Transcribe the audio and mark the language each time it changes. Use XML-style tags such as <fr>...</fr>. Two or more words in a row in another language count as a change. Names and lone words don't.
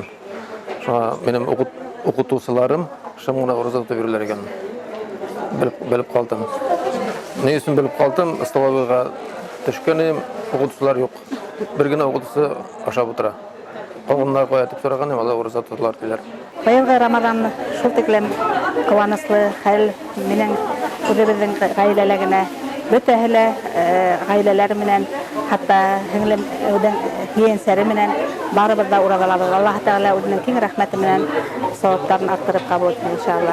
<tt>Шуңа минем укытучыларым шым гына ураза тотып йөрөләр икән. Белеп калдым. Ни өсөн белеп калдым? Столовыйга төшкәнем, укытучылар юк. Бер генә укытучы ашап утыра. Калганнар кая дип сораган, алар ураза тоталар диләр.</tt> <ba>Быйылгы Рамаҙан шул тиклем ҡыуаныслы хәл минең үҙебеҙҙең ғаиләлә бөтәһе лә ғаиләләр менән, хатта һеңлем ейәнсәре менән барыбыҙ да ураҙалабыҙ. Аллаһ Тәғәлә үҙенең киң рәхмәте менән сауаптарын арттырып ҡабул итһен иншаллаһ.</ba>